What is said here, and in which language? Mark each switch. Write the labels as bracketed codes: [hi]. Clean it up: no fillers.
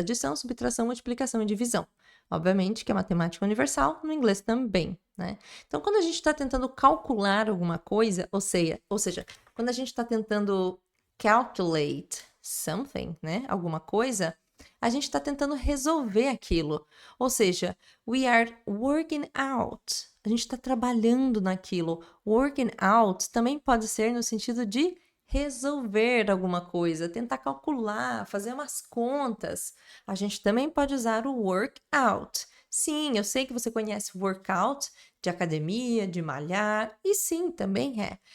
[pt] Adição, subtração, multiplicação e divisão. Obviamente que a matemática é universal, no inglês também, né? Então, quando a gente está tentando calcular alguma coisa, ou seja, quando a gente está tentando [en] calculate something, [pt] né? Alguma coisa, a gente está tentando resolver aquilo. Ou seja, [en] we are working out. [pt] A gente está trabalhando naquilo. Working out também pode ser no sentido de resolver alguma coisa, tentar calcular, fazer umas contas. A gente também pode usar o workout. Sim, eu sei que você conhece workout de academia, de malhar, e sim, também é.